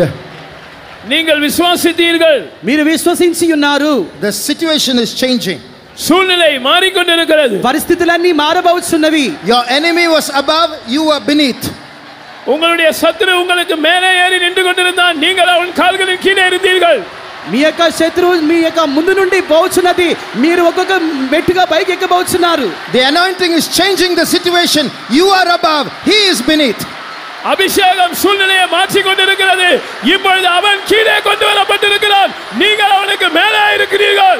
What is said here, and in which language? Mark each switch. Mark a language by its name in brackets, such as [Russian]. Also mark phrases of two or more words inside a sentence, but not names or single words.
[Tamil] நீங்கள் விசுவாசித்தீர்கள். [Telugu] మీరు విశ్వసించి ఉన్నారు. [English] The situation is changing. [Tamil] சூழ்நிலை மாறிக்கொண்டிருக்கிறது. [Telugu] పరిస్థితులన్నీ మారబోచున్నవి. [English] Your enemy was above, you were beneath. [Tamil] உங்களுடைய சத்துரு உங்களுக்கு மேலே ஏறி நின்று கொண்டிருந்தான், நீங்கள் அவன் கால்களின் கீழே இருந்தீர்கள். [Telugu] మీ యొక్క శత్రువు మీ యొక్క ముందు నుండి పోచున్నది, మీరు ఒక్కొక్క మెట్టుగా పైకి ఎక్కబోచున్నారు. [English] The anointing is changing the situation. You are above, he is beneath. [Tamil] அபிஷேகம் சூழ்நிலையை மாற்றிக் கொண்டிருக்கிறது. இப்பொழுது அவன் கீழே கொண்டு வரப்பட்டிருக்கிறான், நீங்கள் அவனுக்கு மேலே இருக்கிறீர்கள்.